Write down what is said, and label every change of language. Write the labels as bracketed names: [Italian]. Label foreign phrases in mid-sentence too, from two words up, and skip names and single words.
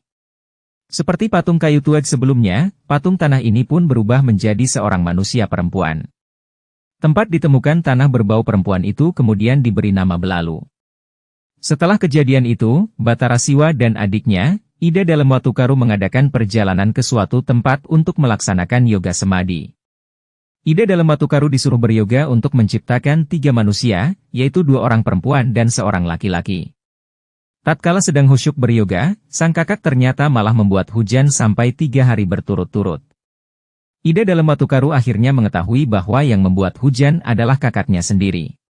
[Indonesian] Seperti patung kayu tuet sebelumnya, patung tanah ini pun berubah menjadi seorang manusia perempuan. Tempat ditemukan tanah berbau perempuan itu kemudian diberi nama Belalu. Setelah kejadian itu, Batara Siwa dan adiknya, Ida Dalemwatukaru mengadakan perjalanan ke suatu tempat untuk melaksanakan yoga semadi. Ida Dalemwatukaru disuruh beryoga untuk menciptakan 3 manusia, yaitu 2 orang perempuan dan seorang laki-laki. Tatkala sedang khusyuk beryoga, sang kakak ternyata malah membuat hujan sampai 3 hari berturut-turut. Ida Dalemwatukaru akhirnya mengetahui bahwa yang membuat hujan adalah kakaknya sendiri.